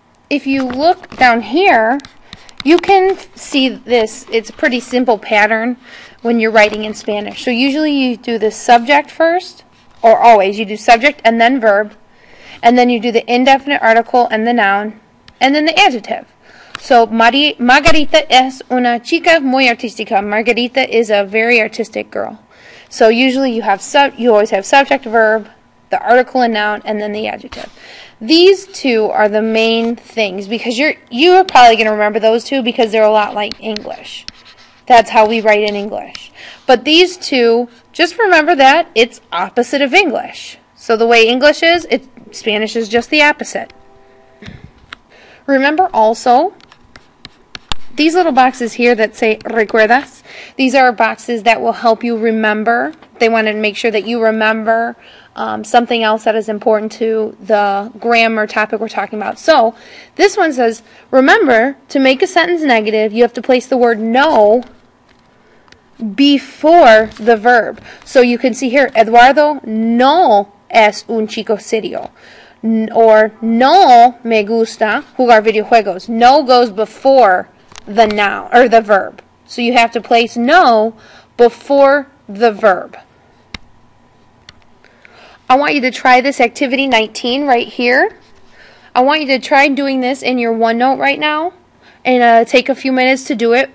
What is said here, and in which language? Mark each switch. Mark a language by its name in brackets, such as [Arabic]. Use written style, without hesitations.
[English] If you look down here, you can see this. It's a pretty simple pattern when you're writing in Spanish. So usually you do the subject first, or always you do subject and then verb. And then you do the indefinite article and the noun, and then the adjective. [Spanish] So, Margarita es una chica muy artística. [English] Margarita is a very artistic girl. So usually you always have subject, verb, the article and noun, and then the adjective. These two are the main things, because you're probably going to remember those two because they're a lot like English. That's how we write in English. But these two, just remember that it's opposite of English. So the way English is, Spanish is just the opposite. Remember also, these little boxes here that say recuerdas, these are boxes that will help you remember. They want to make sure that you remember something else that is important to the grammar topic we're talking about. So this one says, remember, to make a sentence negative, you have to place the word no before the verb. So you can see here, [Spanish] Eduardo no es un chico serio. Or no me gusta jugar videojuegos. [English] No goes before the noun or the verb. So you have to place no before the verb. I want you to try this activity 19 right here. I want you to try doing this in your OneNote right now and take a few minutes to do it.